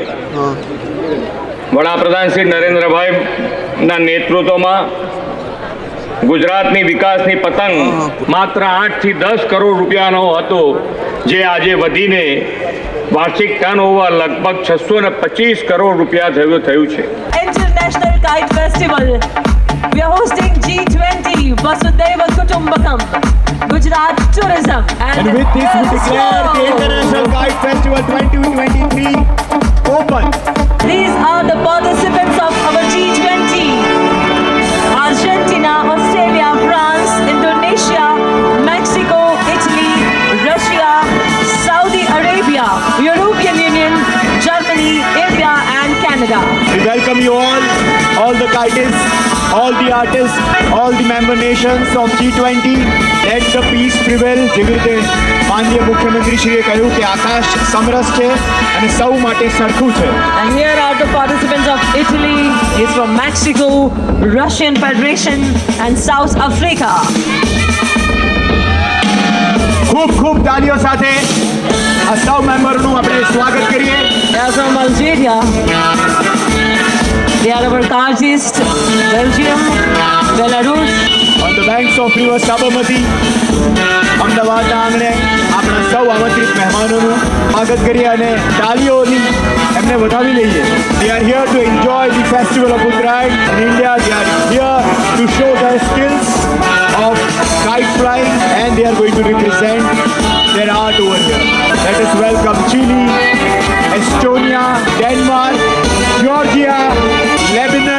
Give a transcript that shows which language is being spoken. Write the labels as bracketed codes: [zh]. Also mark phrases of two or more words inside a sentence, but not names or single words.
[gu] વડાપ્રધાન શ્રી નરેન્દ્રભાઈના નેતૃત્વમાં ગુજરાતની વિકાસની પતંગ માત્ર 8 થી 10 કરોડ રૂપિયાનો હતો, જે આજે વધીને વાર્ષિક ટર્નઓવર લગભગ 625 કરોડ રૂપિયા થયું છે. [en] International Kite Festival. We are hosting G20 Vasudhaiva Kutumbakam, Gujarat Tourism, and with this we declare the International Kite Festival 2023 open. These are the participants of our G20: Argentina, Australia, France, Indonesia, Mexico, Italy, Russia, Saudi Arabia, European Union, Germany, India and Canada. We welcome you all the kitists, all the artists, all the member nations of G20. Let the peace prevail. [gu] જેવી રીતે માનનીય મુખ્યમંત્રીશ્રીએ કહ્યું કે આકાશ સમરસ છે અને સૌ માટે સરખું છે. [en] And here are the participants of Italy, is from Mexico, Russian Federation and South Africa. [gu] ખૂબ તાળીઓ સાથે આ સૌ મેમ્બરનું આપણે સ્વાગત કરીએ. [en] They are from Algeria. They are our Kyrgyz, Belgium, Belarus. On the banks of river Sabarmati, [gu] અમદાવાદના આંગણે આપણા સૌ આમંત્રિત મહેમાનોનું સ્વાગત કરીએ અને તાળીઓની એમને વધાવી લઈએ. [en] They are here to enjoy the festival of Uttarayan in India. They are here to show their skills of kite flying and they are going to represent their art over here. Let us welcome Chile, Estonia, Denmark, Georgia, Lebanon.